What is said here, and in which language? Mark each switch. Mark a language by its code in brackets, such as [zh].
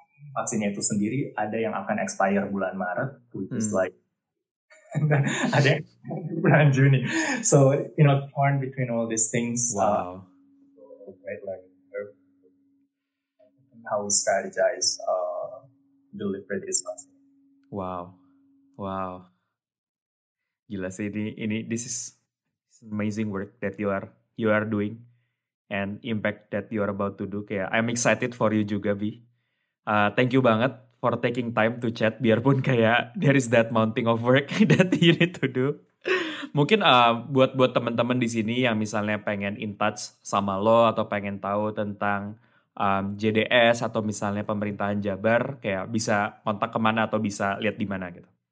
[id] Vaksinnya itu sendiri ada yang akan expire bulan Maret, [en] which is like [id] ada bulan Juni. [en] So, torn between all these things. Wow. Great learning curve. How we strategize deliver this vaccine. Wow. [id] Gila sih [en] this is amazing work that you are doing and impact that you are about to do. Kayak I'm excited for you juga, Bi. Thank you banget for taking time to chat, biarpun kayak there is that mounting of work that you need to do. [id] Mungkin buat teman-teman di sini yang misalnya pengen in touch sama lo atau pengen tahu tentang JDS atau misalnya pemerintahan Jabar, kayak bisa kontak kemana atau bisa lihat di mana gitu.